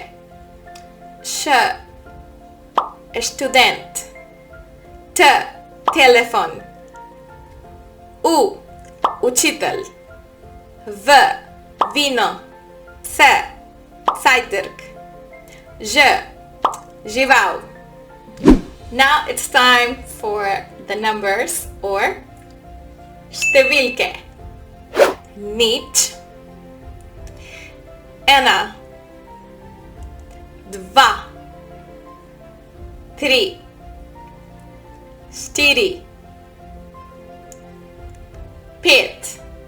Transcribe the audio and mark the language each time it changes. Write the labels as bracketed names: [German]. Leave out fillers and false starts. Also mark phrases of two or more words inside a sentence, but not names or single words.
[Slovenian] Š, študent. T, telefon. U, učitelj. V, vino. C, cajtrk. Ž, žival. [English] Now it's time for the numbers, or številke. [Slovenian] Nič. Ena. 2. 3. 4. 5.